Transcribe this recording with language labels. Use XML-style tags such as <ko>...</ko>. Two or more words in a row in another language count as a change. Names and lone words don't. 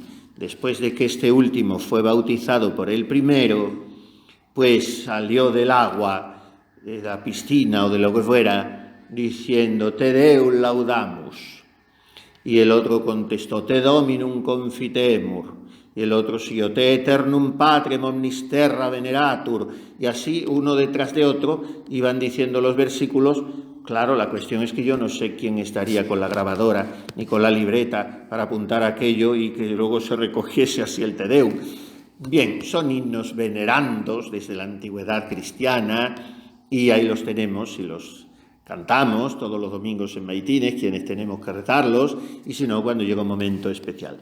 <es>Después de que este último fue bautizado por el primero, pues salió del agua, de la piscina o de lo que fuera, diciendo</es> <la>Te Deum laudamus.</la> <es>Y el otro contestó</es> <la>Te Dominum confitemur.</la> <es>Y el otro siguió</es> <la>Te Eternum Patrem omnis terra veneratur.</la> <es>Y así, uno detrás de otro, iban diciendo los versículos. Claro, la cuestión es que yo no sé quién estaría con la grabadora ni con la libreta para apuntar aquello y que luego se recogiese así el Te Deum. Bien, son himnos venerandos desde la antigüedad cristiana y ahí los tenemos y los cantamos todos los domingos en maitines, quienes tenemos que rezarlos, y si no, cuando llega un momento especial.</es>